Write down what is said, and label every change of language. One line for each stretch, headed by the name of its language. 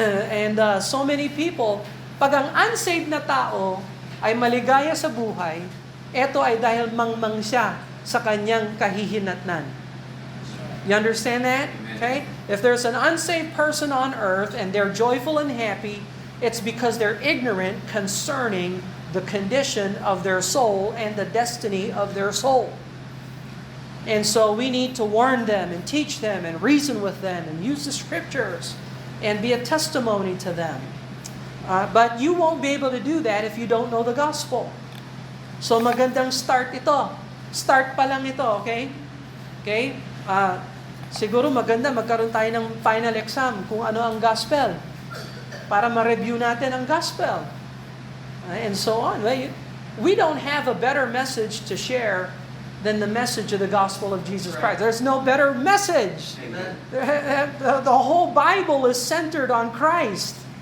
English: And so many people,
Filipino: pag ang unsaved na tao ay maligaya sa buhay, ito ay dahil mangmang siya sa kanyang kahihinatnan.
English: You understand that? Okay? If there's an unsaved person on earth and they're joyful and happy, it's because they're ignorant concerning the condition of their soul and the destiny of their soul. And so we need to warn them and teach them and reason with them and use the scriptures and be a testimony to them. But you won't be able to do that if you don't know the gospel.
Filipino: So magandang start ito. Start pa lang ito, okay? Okay? Siguro maganda magkaroon tayo ng final exam kung ano ang gospel para ma-review natin ang gospel.
English: And so on. We don't have a better message to share than the message of the gospel of Jesus Christ. There's no better message. Amen. The whole Bible is centered on Christ.